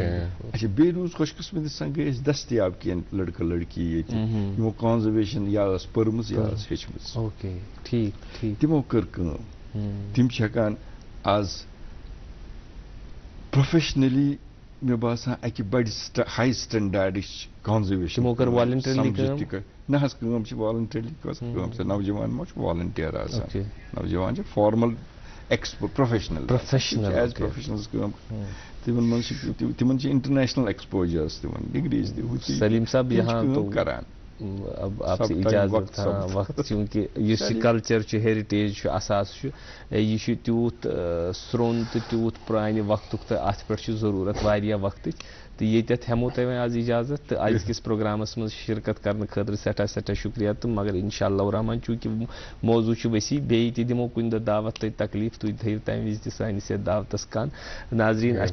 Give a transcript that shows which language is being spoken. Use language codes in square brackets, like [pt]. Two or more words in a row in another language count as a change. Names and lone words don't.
[ks] اچھا بیٚیہِ روٗز خۄش قٕسمتی سان گٔے أسۍ دٔستیاب کینٛہہ لڑکہٕ لڑکی ییٚتہِ یِمو کانزرویشن یا ٲس پٔرمٕژ یا ٲس ہیٚچھمٕژ تِمو کٔر کٲم تِم چھِ ہٮ۪کان آز پروفیشنلی مےٚ باسان اکہِ بڑِ ہاے سٹینڈاڈٕچ کانزرویشن نہ حظ کٲم چھِ والنٹرلی کٲم چھِ نوجوان ما چھُ والنٹیر آسان نوجوان چھِ [en] formal professional as professionals [ks] کٲم تِمن منٛز چھِ تِمن چھِ [en] international exposures [ks] تِمن ڈگریز تہِ سلیٖم صٲب کٲم کران [ur] اب آپ سے اجازت [ks] وقت چونکہ یُس یہِ کلچر چھُ ہیرِٹیج چھُ اساس چھُ یہِ چھُ تیوٗت سرٛوٚن تہٕ تیوٗت پرٛانہِ وقتُک تہٕ اتھ پٮ۪ٹھ چھُ ضروٗرت واریاہ وقتٕچ تہٕ ییٚتٮ۪تھ ہٮ۪مو تۄہہِ وۄنۍ آز اجازت تہٕ أزکِس پروگرامس منٛز شرکت کرنہٕ خٲطرٕ سٮ۪ٹھاہ شُکریہ تہٕ مگر انشاء اللہ الرحمان چوٗنکہِ موضوٗع چھُ ؤسیع بیٚیہِ تہِ دِمو کُنہِ دۄہ دعوت تۄہہِ تکلیٖف تُہۍ تھٲیِو تمہِ وِزِ تہِ سٲنِس یتھ دعوتس کن ناظریٖن اسہِ